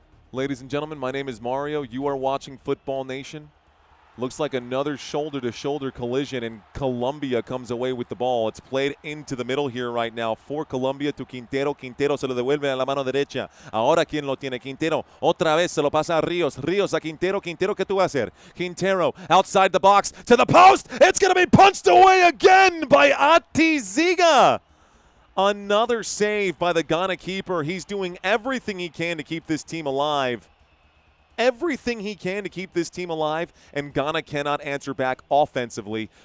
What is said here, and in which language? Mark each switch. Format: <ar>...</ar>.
<en>Ladies and gentlemen, my name is Mario. You are watching Football Nation. Looks like another shoulder-to-shoulder collision, and Colombia comes away with the ball. It's played into the middle here right now for Colombia to Quintero.</en> <es>Quintero se lo devuelve a la mano derecha. Ahora, ¿quién lo tiene? Quintero. Otra vez se lo pasa a Ríos. Ríos a Quintero. Quintero, ¿qué tú vas a hacer?</es> <en>Quintero outside the box to the post. It's going to be punched away again by Atiziga. Another save by the Ghana keeper. He's doing everything he can to keep this team alive. Everything he can to keep this team alive, and Ghana cannot answer back offensively.</en>